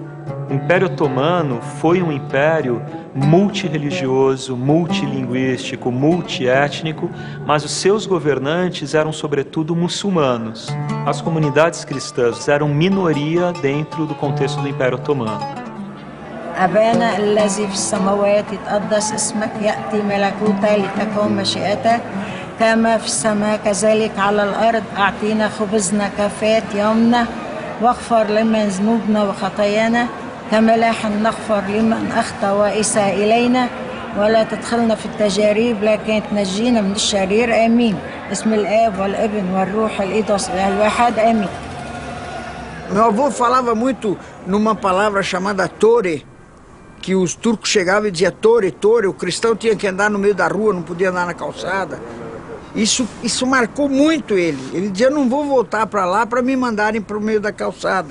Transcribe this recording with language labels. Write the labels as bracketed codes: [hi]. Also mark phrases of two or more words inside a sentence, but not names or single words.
[pt] O Império Otomano foi um império multirreligioso, multilinguístico, multiétnico, mas os seus governantes eram sobretudo muçulmanos. As comunidades cristãs eram minoria dentro do contexto do Império Otomano. [ar] أبانا الذي في السماوات يتقدس اسمك يأتي ملكوتك لتكن مشيئتك كما في السماء كذلك على الأرض أعطينا خبزنا كفاية يومنا واغفر لنا ذنوبنا وخطايانا كما نحن نغفر لمن أخطأ وأساء إلينا ولا تدخلنا في التجارب لكن تنجينا من الشرير آمين باسم الآب والابن والروح القدس الواحد آمين. [pt] Meu avô falava muito numa palavra chamada tore, que os turcos chegavam e diziam tore, tore, o cristão tinha que andar no meio da rua, não podia andar na calçada. Isso marcou muito ele. Ele dizia, não vou voltar para lá para me mandarem para o meio da calçada.